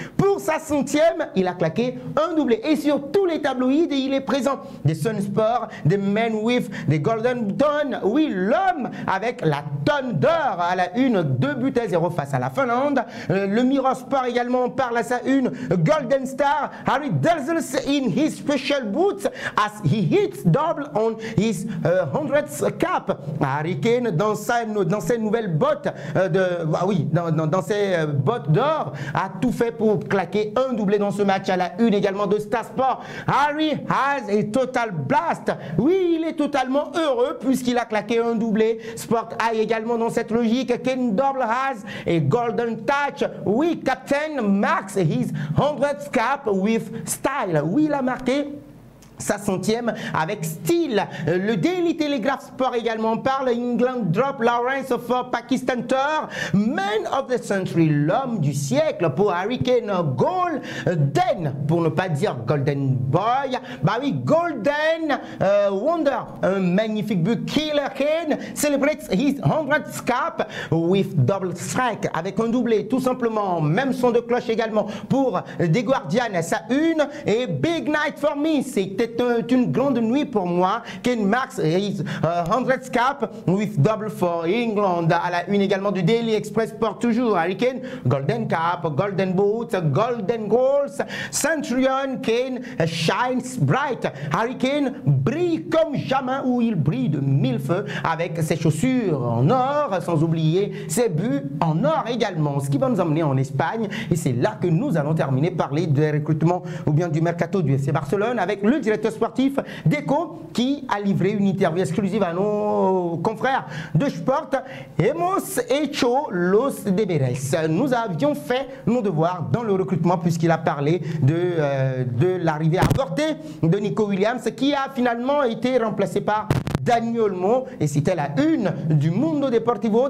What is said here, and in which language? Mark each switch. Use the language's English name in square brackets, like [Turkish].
[French] Pour sa 100e, il a claqué un doublé. Et sur tous les tabloïds, il est présent. Des Sun Sport, des Men With, des Golden Dawn. Oui, l'homme avec la tonne d'or à la une, 2-0 face à la Finlande. Le Mirror Sport également parle à sa une. [English] Golden Star, Harry dazzles in his special boots as he hits double on his 100th cap. [French] Harry Kane dans ses nouvelles bottes dans ses bottes d'or a tout fait pour claquer un doublé dans ce match à la une également de Star Sport. [English] Harry has a total blast. [French] Oui, il est totalement heureux puisqu'il a claqué un doublé. Sport Eye également dans cette logique. [English] Kane double has a golden touch. Oui, Captain marks his 100th cap with style. [French] Oui, il a marqué sa 100e avec style. Le Daily Telegraph Sport également parle. [English] England drop Lawrence for Pakistan tour. Man of the century, [French] l'homme du siècle pour Harry Kane. Golden, pour ne pas dire Golden Boy. Bah oui, Golden Wonder. Un magnifique but. [English] Killer Kane celebrates his 100th cap with double strike. [French] Avec un doublé, tout simplement. Même son de cloche également pour The Guardian, sa une. Et [English] Big Night for me, [French] c'était c'est une grande nuit pour moi. [English] Kane marks his 100th cap with double for England. [French] À la une également du Daily Express Sport toujours. Harry Kane, [English] golden cap, golden boots, golden goals. Centurion Kane shines bright. [French] Harry Kane brille comme jamais, ou il brille de mille feux avec ses chaussures en or, sans oublier ses buts en or également. Ce qui va nous emmener en Espagne, et c'est là que nous allons terminer, parler des recrutements ou bien du mercato du FC Barcelone avec le directeur sportif Deco qui a livré une interview exclusive à nos confrères de Sport. [Spanish] Hemos hecho los deberes. [French] Nous avions fait nos devoirs dans le recrutement puisqu'il a parlé de l'arrivée avortée de Nico Williams qui a finalement été remplacé par Dani Olmo, et c'était la une du Mundo Deportivo.